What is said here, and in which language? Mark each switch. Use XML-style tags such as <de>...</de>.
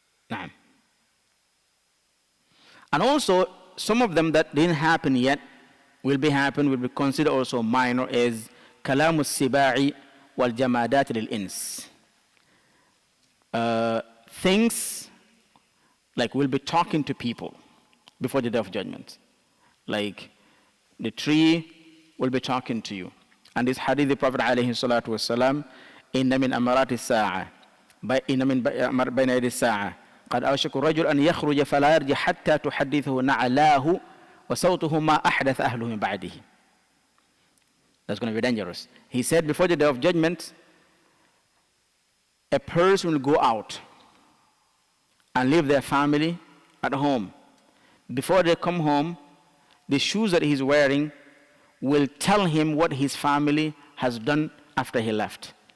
<en>Now, and also some of them that didn't happen yet will be considered also minor, is</en> <ar>كلام السباع والجمادات للإنس.</ar> <en>Things like we'll be talking to people before the day of judgment. Like the tree will be talking to you. And this hadith, the Prophet</en> <ar>ﷺ, إن من أمارات الساعة إن من بين يدي الساعة قد أوشك الرجل أن يخرج فلا يرجع حتى تحدثه نعلاه وصوته ما أحدث أهله من بعده.</ar> <en>That's going to be dangerous. He said before the day of judgment, a person will go out and leave their family at home. Before they come home, the shoes that he's wearing will tell him what his family has done after he left.</en>